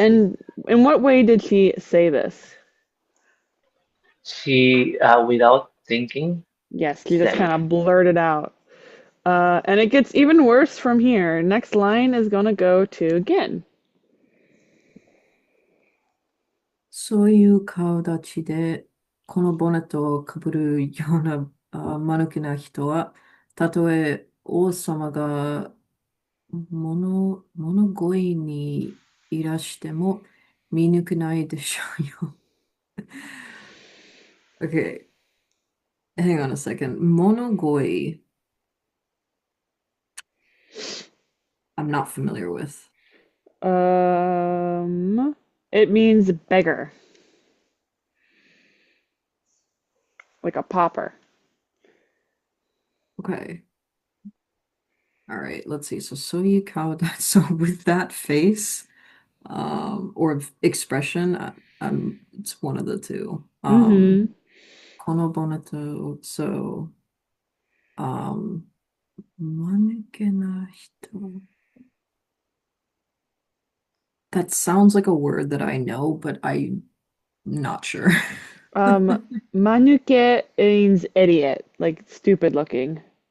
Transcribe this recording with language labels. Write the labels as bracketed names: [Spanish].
[English] And in what way did she say this? She, without thinking, Yes, she just said kind it. of blurted out. And it gets even worse from here. Next line is gonna go to Gin. [Japanese] そういう顔立ちで、このボネットをかぶるような間抜けな人は、たとえ王様が物乞いにいらしても見抜けないでしょうよ。 [English] Okay, hang on a second. 物乞い I'm not familiar with. It means beggar, like a pauper. Okay. All right, let's see. So you cow that so with that face, or expression, it's one of the two. Mm-hmm. [Japanese] このボネット、so, 間抜けな人. [English] That sounds like a word that I know, but I'm not sure. Manuke means idiot, like stupid looking.